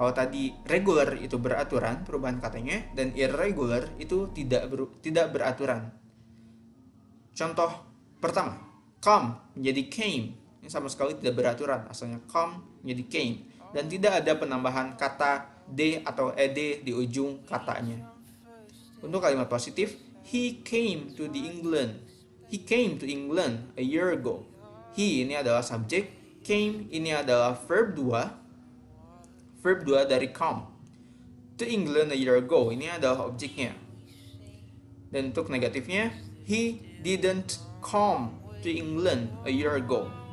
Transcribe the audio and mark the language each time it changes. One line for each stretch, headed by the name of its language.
Indonesian: Kalau tadi regular itu beraturan perubahan katanya, dan irregular itu tidak beraturan. Contoh pertama, come menjadi came. Ini sama sekali tidak beraturan. Asalnya come menjadi came. Dan tidak ada penambahan kata d atau ed di ujung katanya.
English: Untuk kalimat positif, he came to the England. He came to England a year ago.
Indonesian: He ini adalah subjek, came ini adalah verb 2. Verb 2 dari come.
English: To England a year ago
Indonesian: ini adalah objeknya. Dan untuk negatifnya,
English: he didn't come to England a year ago.